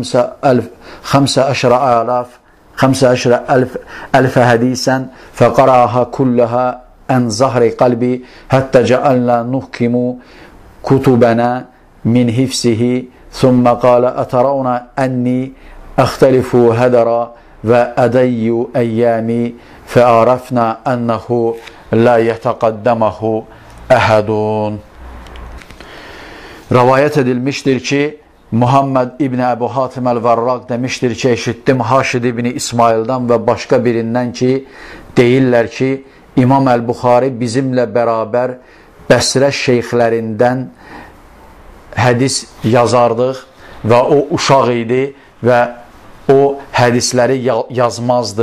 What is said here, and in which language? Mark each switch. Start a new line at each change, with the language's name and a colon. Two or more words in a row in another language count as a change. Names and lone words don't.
Arabic: 15,000 حديثا فقرأها كلها عن ظهر قلبي حتى جعلنا نحكم كتبنا من حفظه ثم قال أترون أني أختلف هدرا وأدي أيامي فعرفنا أنه لا يتقدمه أحد.
Azerbaijani: Rəvayət edilmişdir ki, Muhammed İbni Əbu Hatim Əl-Vərraq demişdir ki, eşitdim Haşid İbni İsmaildən və başqa birindən ki, deyirlər ki, İmam Əl-Buxari bizimlə bərabər Bəsrə şeyxlərindən hədis yazardıq və o uşaq idi və o hədisləri yazmazdı.